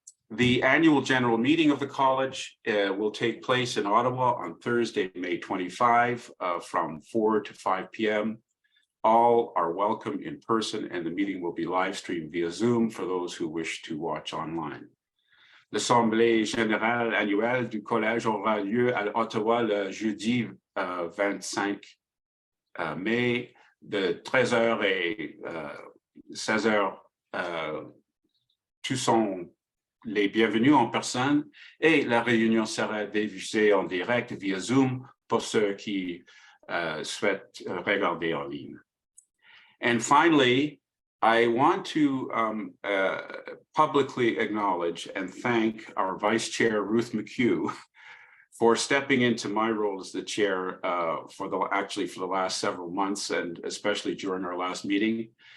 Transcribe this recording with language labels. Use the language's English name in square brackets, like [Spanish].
[English] The annual general meeting of the college will take place in Ottawa on Thursday, May 25 from 4 to 5 p.m. All are welcome in person, and the meeting will be live streamed via Zoom for those who wish to watch online. [French] L'Assemblée générale annuelle du collège aura lieu à Ottawa le jeudi 25 mai de 13h et 16h. Tous sont les bienvenus en personne, et la réunion sera diffusée en direct via Zoom pour ceux qui souhaitent regarder en ligne. [English] And finally, I want to publicly acknowledge and thank our Vice Chair, Ruth McHugh, for stepping into my role as the chair for the last several months, and especially during our last meeting.